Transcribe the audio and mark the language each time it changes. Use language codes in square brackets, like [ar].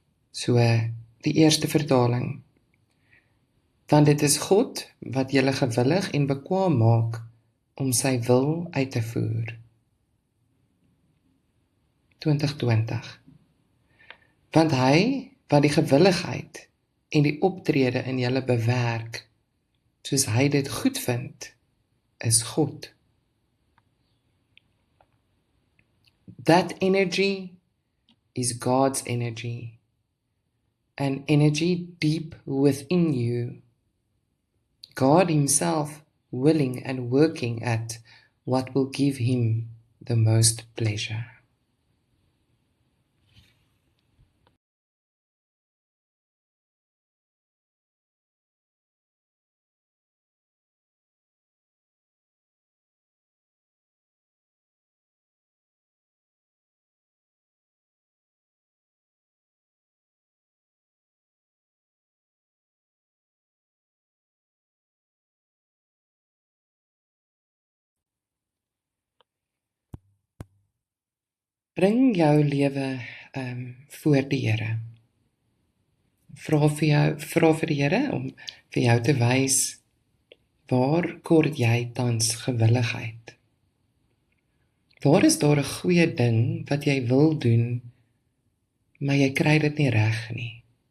[af] So, die eerste vertaling. Want dit is God wat julle gewillig en bekwaam maak om sy wil uit te voer. 2020. Want hy wat die gewilligheid en die optrede in julle bewerk, soos hy dit goed vind, is God. [en] That energy is God's energy, an energy deep within you. God himself willing and working at what will give him the most pleasure. [af] Bring jou lewe voor die Here. Vra vir die Here om vir jou te wys waar kort jy tans gewilligheid. Waar is daar 'n goeie ding wat jy wil doen, maar jy kry dit nie reg nie?